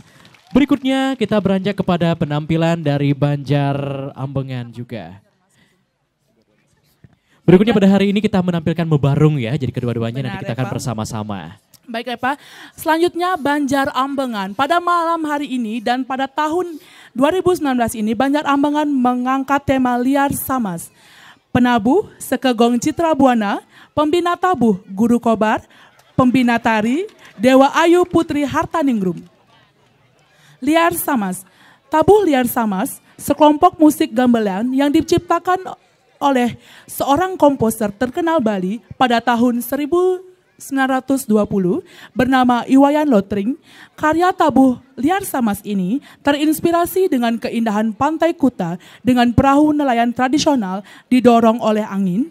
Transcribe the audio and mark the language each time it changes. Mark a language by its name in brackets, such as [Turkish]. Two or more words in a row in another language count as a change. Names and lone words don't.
[Indonesian] Berikutnya kita beranjak kepada penampilan dari Banjar Ambengan juga. Berikutnya pada hari ini kita menampilkan mebarung ya, jadi kedua-duanya nanti kita akan bersama-sama. Baik Epa, selanjutnya Banjar Ambengan. Pada malam hari ini dan pada tahun 2019 ini Banjar Ambengan mengangkat tema Liar Samas. Penabuh Sekegong Citra Buana, pembina tabuh Guru Kobar, pembina tari Dewa Ayu Putri Hartaningrum. Liar Samas. Tabuh Liar Samas, sekelompok musik gamelan yang diciptakan oleh seorang komposer terkenal Bali pada tahun 1920 bernama Iwayan Lotring. Karya tabuh Liar Samas ini terinspirasi dengan keindahan pantai Kuta dengan perahu nelayan tradisional didorong oleh angin.